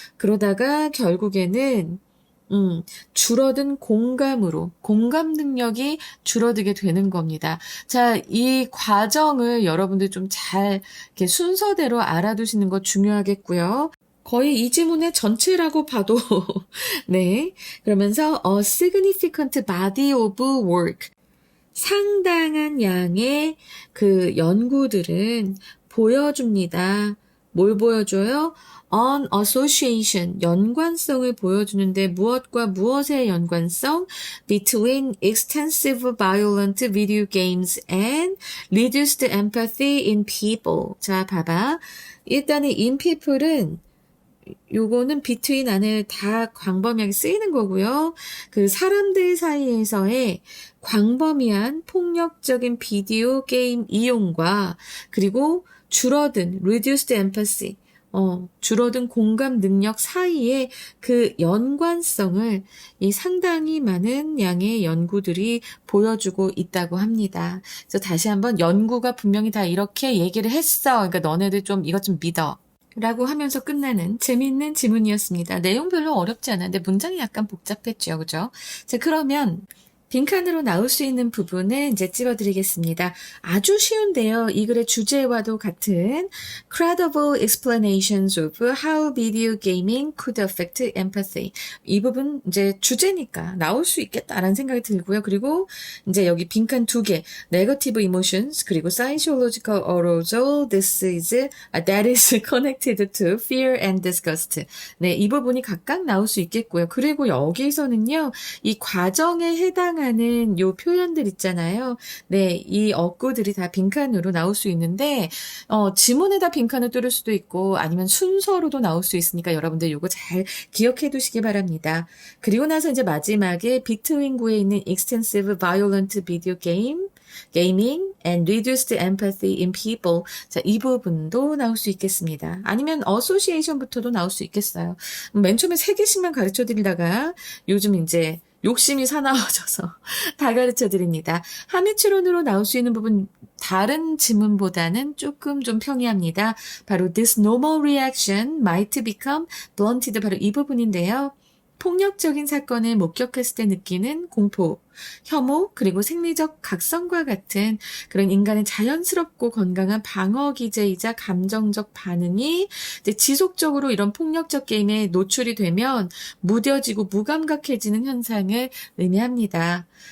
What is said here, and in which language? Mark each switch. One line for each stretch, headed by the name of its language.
Korean: 그러다가 결국에는 줄어든 공감으로 공감 능력이 줄어들게 되는 겁니다. 자, 이 과정을 여러분들 좀 잘 이렇게 순서대로 알아두시는 거 중요하겠고요. 거의 이 지문의 전체라고 봐도 네.
English: 그러면서 a significant body of work.
Korean: 상당한 양의 그 연구들은 보여줍니다. 뭘 보여줘요?
English: on association,
Korean: 연관성을 보여주는데 무엇과 무엇의 연관성?
English: between extensive violent video games and reduced empathy in people.
Korean: 자, 봐봐. 일단은 in people은 요거는 between 안에 다 광범위하게 쓰이는 거고요. 그 사람들 사이에서의 광범위한 폭력적인 비디오 게임 이용과 그리고 줄어든
English: reduced empathy,
Korean: 줄어든 공감 능력 사이의 그 연관성을 이 상당히 많은 양의 연구들이 보여주고 있다고 합니다. 그래서 다시 한번 연구가 분명히 다 이렇게 얘기를 했어. 그러니까 너네들 좀 이것 좀 믿어. 라고 하면서 끝나는 재미있는 지문이었습니다. 내용 별로 어렵지 않았는데 문장이 약간 복잡했죠. 그죠? 자, 그러면 빈칸으로 나올 수 있는 부분은 이제 찝어드리겠습니다. 아주 쉬운데요. 이 글의 주제와도 같은
English: credible explanations of how video gaming could affect empathy.
Korean: 이 부분 이제 주제니까 나올 수 있겠다라는 생각이 들고요. 그리고 이제 여기 빈칸 2개,
English: negative emotions,
Korean: 그리고
English: psychological arousal, that is connected to fear and disgust.
Korean: 네, 이 부분이 각각 나올 수 있겠고요. 그리고 여기서는요, 이 과정에 해당하는 요 표현들 있잖아요. 네, 이 어구들이 다 빈칸으로 나올 수 있는데, 지문에다 빈칸을 뚫을 수도 있고, 아니면 순서로도 나올 수 있으니까 여러분들 요거 잘 기억해 두시기 바랍니다. 그리고 나서 이제 마지막에 비트윙구에 있는
English: extensive violent video gaming and reduced empathy in people.
Korean: 자, 이 부분도 나올 수 있겠습니다. 아니면 association부터도 나올 수 있겠어요. 맨 처음에 3개씩만 가르쳐 드리다가 요즘 이제 욕심이 사나워져서 다 가르쳐 드립니다. 함의추론으로 나올 수 있는 부분 다른 지문보다는 조금 좀 평이합니다. 바로
English: this normal reaction might become blunted.
Korean: 바로 이 부분인데요. 폭력적인 사건을 목격했을 때 느끼는 공포, 혐오, 그리고 생리적 각성과 같은 그런 인간의 자연스럽고 건강한 방어 기제이자 감정적 반응이 이제 지속적으로 이런 폭력적 게임에 노출이 되면 무뎌지고 무감각해지는 현상을 의미합니다.